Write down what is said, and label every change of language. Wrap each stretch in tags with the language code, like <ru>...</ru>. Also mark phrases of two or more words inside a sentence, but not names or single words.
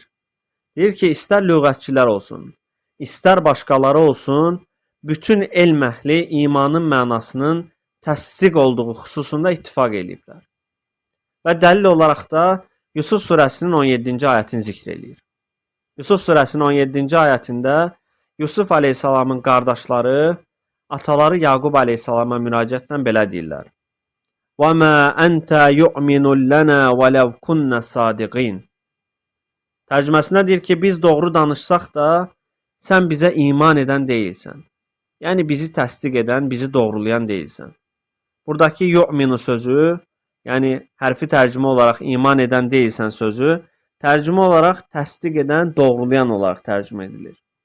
<az>Deyir ki, istər lüğətçilər olsun, istər başqaları olsun, bütün elm əhli imanın mənasının təsdiq olduğu xüsusunda ittifaq ediblər. Və dəlil olaraq da Yusuf surəsinin 17-ci ayətini zikr edir. Yusuf surəsinin 17-ci ayətində Yusuf aleyhissalamın qardaşları, ataları Yaqub aleyhissalama müraciətlə belə deyirlər.</az> <ar>وَمَا أَنْتَ يُؤْمِنُ لَنَا وَلَوْ كُنَّ صَادِقِينَ</ar> <az>Tərcüməsində deyir ki, biz doğru danışsaq da, sən bizə iman edən deyilsən. Yəni, bizi təsdiq edən, bizi doğrulayan deyilsən. Buradakı yu'minu sözü, yəni hərfi tərcümə olaraq iman edən deyilsən sözü, tərcümə olaraq təsdiq edən, doğrulayan olaraq tərcümə edilir.</az>